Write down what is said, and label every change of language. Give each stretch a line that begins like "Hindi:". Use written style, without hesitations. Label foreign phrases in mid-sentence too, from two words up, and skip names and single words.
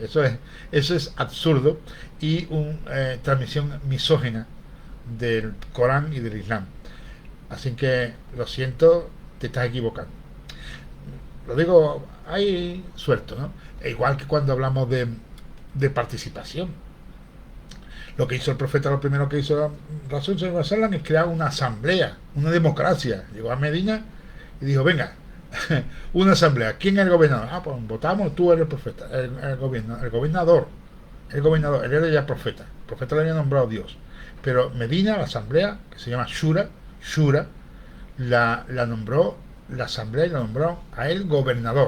Spanish: Eso es absurdo y una transmisión misógina del Corán y del Islam. Así que lo siento, te estás equivocando. Lo digo, hay suelto, ¿no? E igual que cuando hablamos de participación. Lo que hizo el profeta, lo primero que hizo
Arabic: رسول صلى الله عليه وسلم
Spanish: es crear una asamblea, una democracia. Llegó a Medina y dijo, venga, una asamblea. ¿Quién es el gobernador? Pues votamos, tú eres el profeta, el gobernador. Él era ya profeta. El profeta le había nombrado Dios. Pero Medina, la asamblea, que se llama Shura, la nombró la asamblea y la nombró a él gobernador.